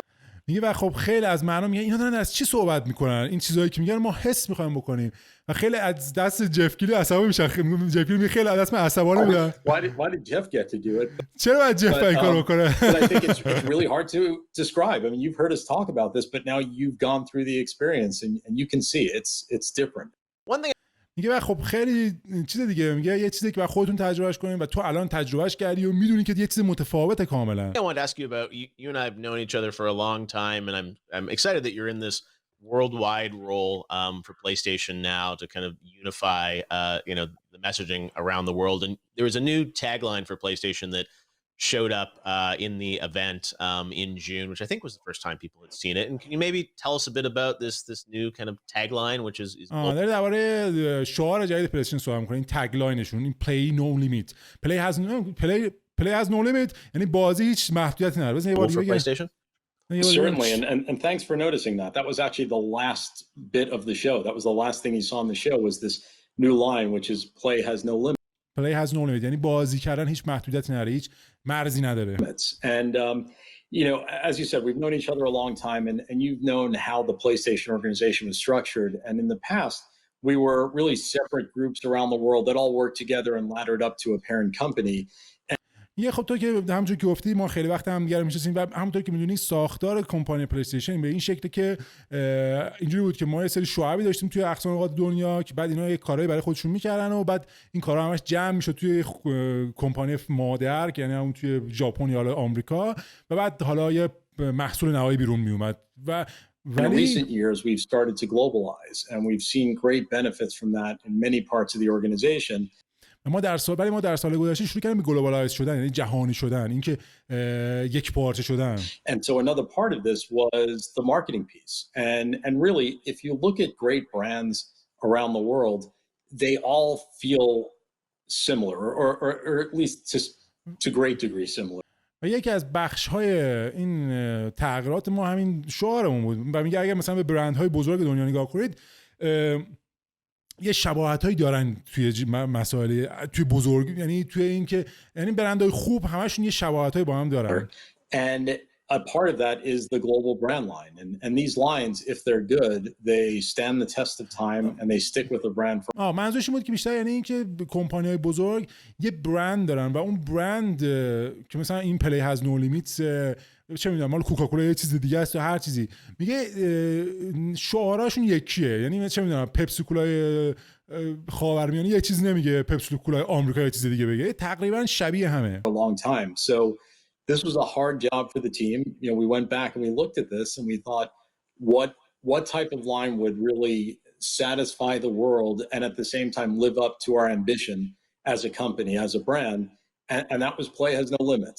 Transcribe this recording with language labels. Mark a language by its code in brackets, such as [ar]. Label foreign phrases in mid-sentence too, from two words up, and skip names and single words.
[fa] میگه و خب خیلی از مردم میگن اینا دارن از چی صحبت میکنن، این چیزایی که میگن ما حس میخوایم بکنیم و خیلی از دست جف کیلی عصبانی میشن. جف کیلی خیلی از دست من عصبانی میشن. [en] Why did Jeff get to do it? [fa] چرا باید جف این کارو بکنه؟ [en] But I think it's really hard to describe. I mean, you've heard us talk about this, but now you've gone through the experience and you can see it's different. One thing [fa] میگه خب خیلی چیز دیگه، میگه یه چیزی که باید خودتون تجربهش کنین و تو الان تجربهش کردی و میدونی که یه چیز متفاوته کاملا. [en] I want to ask you about you and I have known each other for a long time, and I'm excited that you're in this worldwide role for PlayStation now to kind of unify you know the messaging around the world. And there was a new tagline for PlayStation that showed up in the event in June, which I think was the first time people had seen it. And can you maybe tell us a bit about this new kind of tagline, which is [fa] داره درباره شعار جدید پلی استیشن صحبت می‌کنه. این تگلاینشون این [en] play no limit. play has no limit [fa] یعنی بازی هیچ محدودیتی نداره. بزن یه بار دیگه PlayStation. [en] Certainly, and thanks for noticing that. That was actually the last bit of the show. That was the last thing you saw on the show was this new line, which is play has no limit. Play has no limit [fa] یعنی بازی کردن هیچ محدودیتی نداره، هیچ مرزی نداره. [en] And you know, as you said, we've known each other a long time, and you've known how the PlayStation organization was structured. And in the past, we were really separate groups around the world that all worked together and laddered up to a parent company. [fa] یه خب تو که همونجوری که گفتی ما خیلی وقت هم دیگه میشستیم و همونطور که میدونی ساختار کمپانی پلی استیشن به این شکلی که اینجوری بود که ما یه سری شعبی داشتیم توی اقصا نقاط دنیا که بعد اینا یه کارهایی برای خودشون میکردن و بعد این کارها همش جمع میشد توی کمپانی مادر که یعنی اون توی ژاپن یا آمریکا و بعد حالا یه محصول نهایی بیرون میومد و [en] In recent years, we've started to globalize, and we've seen great benefits from that in many parts of the organization. [fa] ما در سال گذشته شروع کردیم به گلوبالایز شدن، یعنی جهانی شدن، اینکه یک پارچه شدن. [en] And so another part of this was the marketing piece. And really, if you look at great brands around the world, they all feel similar, or at least to great degree similar. [fa] و یکی از بخش‌های این تغییرات ما همین شعارمون بود و میگه اگر مثلا به برندهای بزرگ دنیا نگاه کنید یه شباهتایی دارن توی مسائل توی بزرگ، یعنی توی این که یعنی برندهای خوب همشون یه شباهتایی با هم دارن. [en] And a part of that is the global brand line. And these lines, if they're good, they stand the test of time and they stick with the brand for. [fa] منظورش این بود که بیشتر یعنی این که کمپانی‌های بزرگ یه برند دارن و اون برند که مثلا این [en] play has no limits, [fa] چه میدونم مال کوکاکولا یه چیز دیگه است و هر چیزی، میگه شعاراشون یکیه. یعنی چه میدونم پپسی کولای خاورمیانه یه چیز نمیگه، پپسی کولای آمریکا یه چیز دیگه بگه، تقریبا شبیه همه. [en] A long time. So this was a hard job for the team. You know, we went back and we looked at this and we thought, what type of line would really satisfy the world and at the same time live up to our ambition as a company, as a brand, and that was play has no limits.